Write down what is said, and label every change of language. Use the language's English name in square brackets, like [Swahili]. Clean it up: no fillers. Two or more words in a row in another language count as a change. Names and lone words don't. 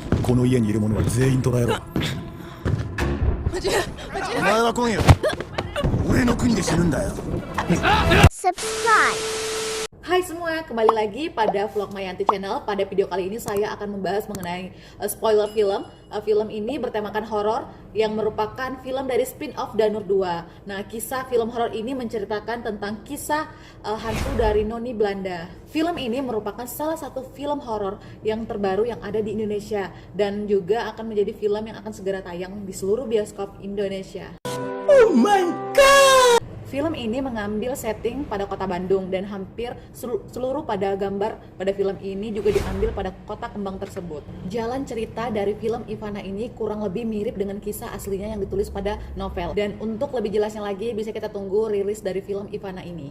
[Japanese] この家にいる者は全員捕らえろ。お前は今夜俺の国で死ぬんだよ。 [Indonesian] Subscribe. Hai semua, kembali lagi pada vlog Mayanti Channel. Pada video kali ini saya akan membahas mengenai spoiler film. Film ini bertemakan horor yang merupakan film dari spin-off Danur 2. Nah, kisah film horor ini menceritakan tentang kisah hantu dari noni Belanda. Film ini merupakan salah satu film horor yang terbaru yang ada di Indonesia dan juga akan menjadi film yang akan segera tayang di seluruh bioskop Indonesia. [English] Oh my god! [Indonesian] Film ini mengambil setting pada kota Bandung dan hampir seluruh pada gambar pada film ini juga diambil pada kota kembang tersebut. Jalan cerita dari film Ivana ini kurang lebih mirip dengan kisah aslinya yang ditulis pada novel. Dan untuk lebih jelasnya lagi bisa kita tunggu rilis dari film Ivana ini.